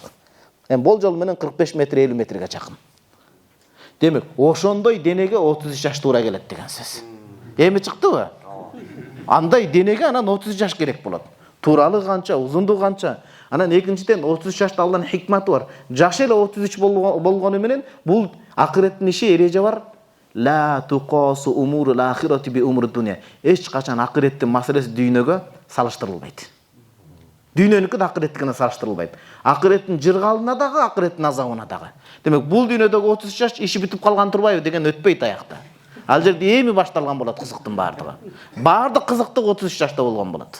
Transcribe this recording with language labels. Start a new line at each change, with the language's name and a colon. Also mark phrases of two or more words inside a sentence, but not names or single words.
Kyrgyz: Болжол менен 45 метр 50 метрге чакын. Демек, ошондой денеге 33 жаш туура келет деген сөз. Эми чыктыбы? Андай денеге анан 30 жаш керек болот. Тууралыгы канча, узундугу канча. Анан экинчиден 33 жашта Алланын хикматы бар. Жашы эле 33 болгону менен бул акыреттин иши эреже бар.
Arabic: لا تقاس أمور الآخرة بأمور الدنيا.
Kyrgyz: Эч качан акыреттин маселеси дүйнөгө салыштырылбайт. Дүйнөнүкү да акыреттикине салыштырылбайт. Акыреттин жыргалына дагы, акыреттин азабына дагы. Демек, бул дүйнөдөгү 30 жаш иши бүтүп калган турбайбы деген өтпөйт аякта. Ал жерде эми башталган болот кызыктын бардыгы. Бардык кызыктык 33 жашта болгон болот.